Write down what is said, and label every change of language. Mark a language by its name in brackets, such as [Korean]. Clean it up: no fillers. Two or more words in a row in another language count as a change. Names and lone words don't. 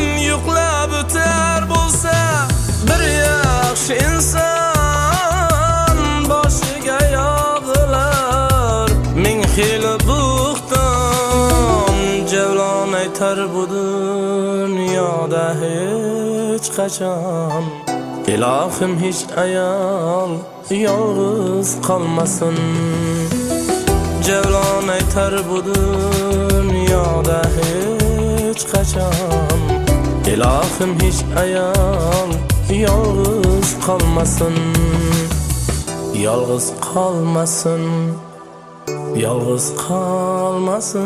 [Uzbek] Yo'qlab o'tar bo'lsa bir yaxshi inson, boshiga yog'ilar ming xil bo'xton. Javlon aytar bu dunyoda hech qachon, ilohim hech ayol yolg'iz qolmasin. [Turkish] Javlon aytar bu dünyada hiç kaçan. İlahım hiç ayal yalnız kalmasın, yalnız kalmasın, yalnız kalmasın.